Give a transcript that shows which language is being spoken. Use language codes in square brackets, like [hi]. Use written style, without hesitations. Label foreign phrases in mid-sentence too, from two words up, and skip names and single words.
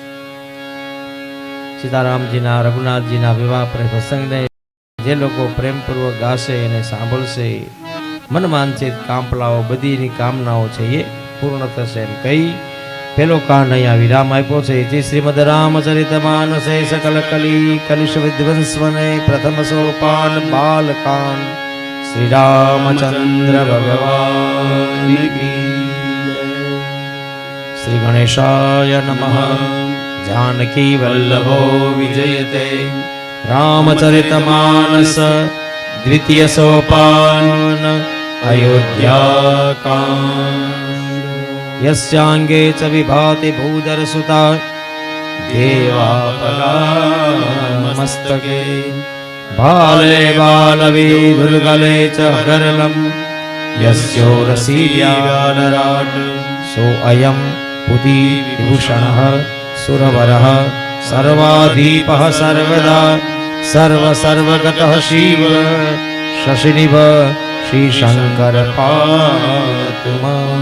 [gu] સીતારામજીના રઘુનાથજીના વિવાહ પ્રસંગને જે લોકો પ્રેમપૂર્વક ગાશે એને સાંભળશે, મન વાંછિત કામપલાઓ બધીની કામનાઓ છે એ પૂર્ણ થશે એમ કહી પેલો કાંડ અહીંયા વિરામ આપ્યો છે. [sa] જે શ્રીમદ રામચરિત માનસે સકલ કલી કલુષ વિધ્વંસવને પ્રથમ સોપાન બાલકાંડ શ્રી રામચંદ્ર ભગવાન કી. શ્રી ગણેશાય નમઃ. जानकी वल्लभो विजयते रामचरितमानस द्वितीय सोपान अयोध्याकांड. यस्यांगे च विभाति भूधरसुता देवापलामस्तके बाले बालवीधुर्गले च हरलम यस्यो रसीयालराट सो अयं पुति विभूषणः सुरवरः सर्वाधीपः सर्वदा सर्व सर्वगतः शिव शशिनिभ श्री शंकर पातु मां.